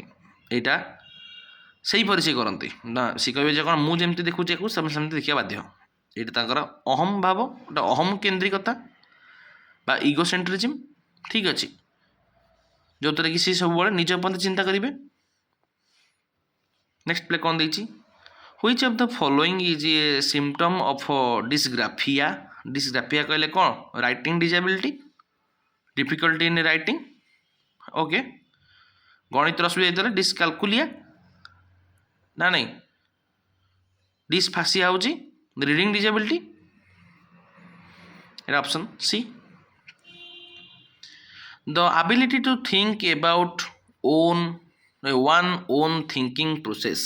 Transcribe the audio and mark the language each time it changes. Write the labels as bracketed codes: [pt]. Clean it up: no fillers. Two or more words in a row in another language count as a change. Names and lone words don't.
[or] ଏଇଟା ସେଇପରି ସେ କରନ୍ତି ନା ସେ କହିବେ ଯେ କ'ଣ ମୁଁ ଯେମିତି ଦେଖୁଛି ୟାକୁ ସେମିତି ଦେଖିବା ବାଧ୍ୟ। ଏଇଟା ତାଙ୍କର ଅହମ୍ ଭାବ ଗୋଟେ ଅହମ୍ କେନ୍ଦ୍ରିକତା ବା ଇଗୋସେଣ୍ଟ୍ରିଜିମ୍। ଠିକ୍ ଅଛି। ଯେଉଁଥିରେ କି ସେ ସବୁବେଳେ ନିଜ ଉପରେ ଚିନ୍ତା କରିବେ। [en] next play [or] କ'ଣ ଦେଇଛି [en] which of the following is a symptom of dysgraphia। dysgraphia [or] କହିଲେ କ'ଣ [en] writing disability difficulty in writing। [or] ଓକେ ଗଣିତର ଅସୁବିଧା ହେଇଥିଲେ ଡିସକାଲକୁଲିଆ ନା ନାହିଁ ଡିସଫାସିଆ ହେଉଛି [en] reading disability. [or] ଏଇଟା [en] option C. The ability to think about one own thinking process.